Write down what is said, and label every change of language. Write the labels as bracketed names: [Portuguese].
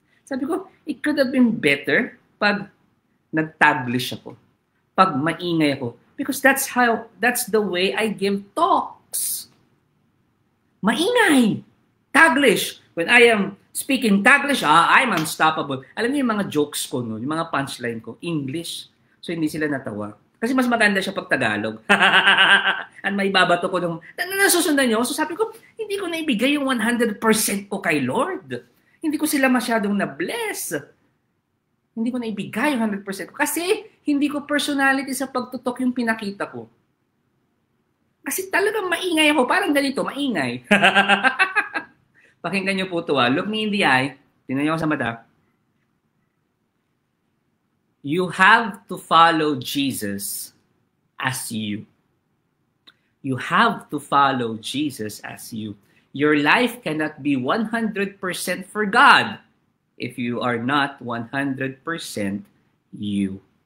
[English] Sabi ko, it could have been better [Filipino] pag nag-taglish ako. Pag maingay ako. [English] Because that's the way I give talks. Maingay. Taglish. When I am speaking Taglish, I'm unstoppable. [Filipino] Alam niyo yung mga jokes ko, no? Yung mga punchline ko, English. So hindi sila natawa. Kasi mas maganda siya pag Tagalog. At may babato ko nung, nasusundan niyo. So sabi ko, hindi ko naibigay yung 100% ko kay Lord. Hindi ko sila masyadong na-bless. Hindi ko naibigay yung 100% ko. Kasi hindi ko personality sa pagtutok yung pinakita ko. Kasi talagang maingay ako. Parang ganito, maingay. Pakinggan niyo po ito. [English] Look me in the eye. [Filipino] Tingnan niyo ako sa mata. [English] You have to follow Jesus as you. You have to follow Jesus as you. Your life cannot be 100% for God if you are not 100% you.